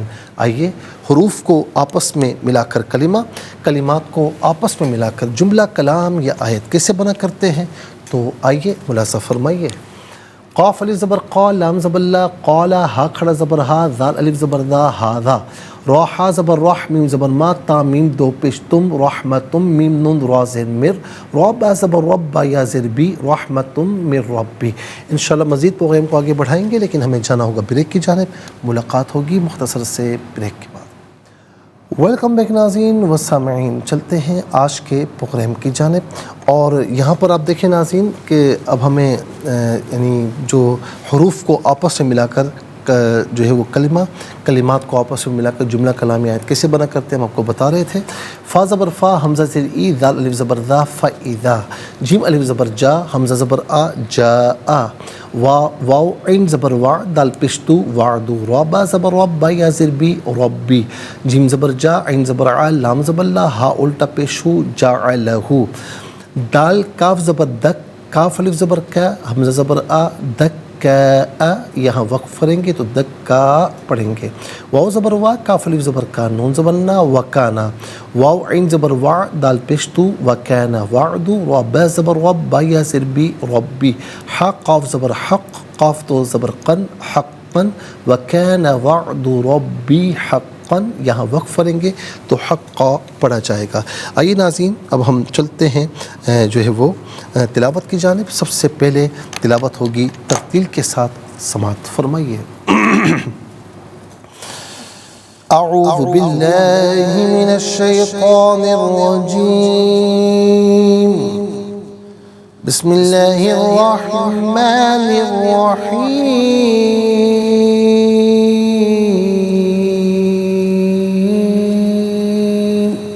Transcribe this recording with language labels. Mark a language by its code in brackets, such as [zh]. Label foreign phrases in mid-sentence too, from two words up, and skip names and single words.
[ur] آئیے حروف کو آپس میں ملا کر کلمہ، کلمات کو آپس میں ملا کر جملہ، کلام یا آیت کیسے بنا کرتے ہیں. تو آئیے ملاحظہ فرمائیے. قاف الف زبر قا، لام زبر لا، قالا، ہا کھڑا زبر ہا، ذال الف زبر ذا، ہاذا. را ہا زبر راہ، میم زبر ما، تا میم دو پیش تم، رحمتم، میم نون را زیر مر، را با زبر رب، با یا زیر بی، [ar] رحمتم من ربی. انشاءاللہ [ur] مزید پروگرام کو آگے بڑھائیں گے، لیکن ہمیں جانا ہوگا بریک کی جانب. ملاقات ہوگی مختصر سے بریک کے بعد. [en] welcome back [ur] ناظرین و سامعین. چلتے ہیں آج کے پروگرام کی جانب. اور یہاں پر آپ دیکھیں ناظرین کہ اب ہمیں یعنی جو حروف کو آپس میں ملا کر جو ہے وہ کلمات کو آپس میں ملا کر جملہ کلامی آیت کیسے بنا کرتے ہیں ہم آپ کو بتا رہے تھے. فا زبر فا، حمزہ زیر ای، ذال الف زبر ذا، فاذا. جیم الف زبر جا، حمزہ زبر آ، جاء. واو عین زبر وا، دال پشتو، وعدو. را با زبر رب، با یا زیر بی، ربی. جیم زبر جا، عین زبر ع، لام زبر لا، ہا الٹا پیش ہو، جعلہ. دال کاف زبر دک، کاف الف زبر کا، حمزہ زبر آ، دک دکا، یہاں وقف کریں گے تو دکا پڑھیں گے. واو زبر وا، کاف الف زبر کا، نون زبر نا، وکانا. واو عین زبر وا، دال پیش تو، [ar] وکانا وعد. [ur] وا با زبر وب، با یا زر بی، ربی. حا قاف زبر حق، قاف تو زبر قن، حقا. [ar] وکانا وعد ربی حقا، [ur] یہاں وقف کریں گے تو حقا پڑھا جائے گا. آئیے ناظرین اب ہم چلتے ہیں جو ہے وہ تلاوت کی جانب. سب سے پہلے تلاوت ہوگی ترتیل کے ساتھ، سماعت فرمائیے. [ar] اعوذ باللہ من الشیطان الرجیم، بسم اللہ الرحمن الرحیم.